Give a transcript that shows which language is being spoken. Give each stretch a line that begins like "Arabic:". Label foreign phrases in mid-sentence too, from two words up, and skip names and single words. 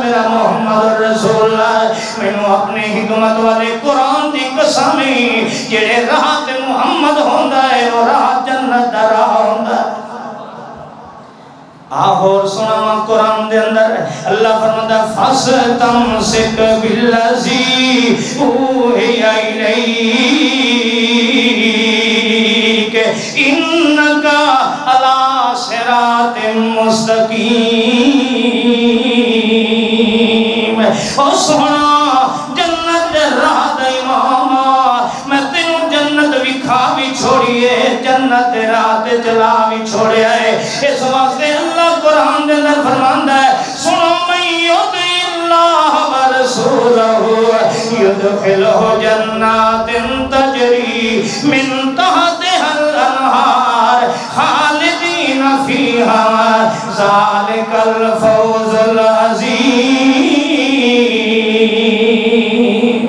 Punjabi: میرا محمد رسول اللہ منو اپنے حکمت والے قرآن دی قسمی جڑے راہ تے محمد ہوندا ہے وہ راہ جنت دا راہ ہوندا ہے اور سنا قرآن دے اندر اللہ فرماتا ہے
Arabic: فَاسْتَمْسِكْ بِالَّذِي أُوحِيَ إِلَيْكَ إِنَّكَ عَلَى صِرَاطٍ مُسْتَقِيمٍ۔
Punjabi: اور سنا جنت دے راہ دا امام میں تینوں جنت وکھا بھی چھوڑیے، جنت دے راہ تے چلا بھی چھوڑیا ہے۔ اس واسطے اللہ قرآن دے اندر فرماندا ہے سنو
Arabic: من یطع اللہ ورسولہ یدخلہ جنات تجری من تحتہا الانہار خالدین فیہا ذالک الفوز العظیم۔